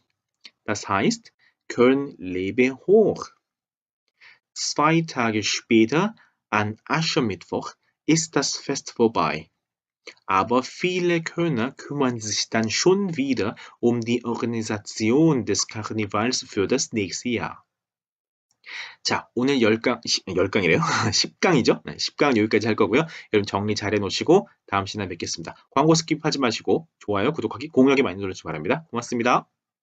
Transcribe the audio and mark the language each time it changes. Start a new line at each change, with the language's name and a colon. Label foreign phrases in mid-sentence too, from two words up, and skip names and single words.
German: Das heißt, Köln lebe hoch. 2 Tage später, an Aschermittwoch, ist das Fest vorbei. Aber viele Kölner kümmern sich dann schon wieder die Organisation des Karnevals für das nächste Jahr.
Korean: 자, 오늘 10강이래요. 10강이죠? 네, 10강은 여기까지 할 거고요. 여러분 정리 잘 해놓으시고 다음 시간에 뵙겠습니다. 광고 스킵하지 마시고 좋아요, 구독하기, 공유하기 많이 눌러주시기 바랍니다. 고맙습니다.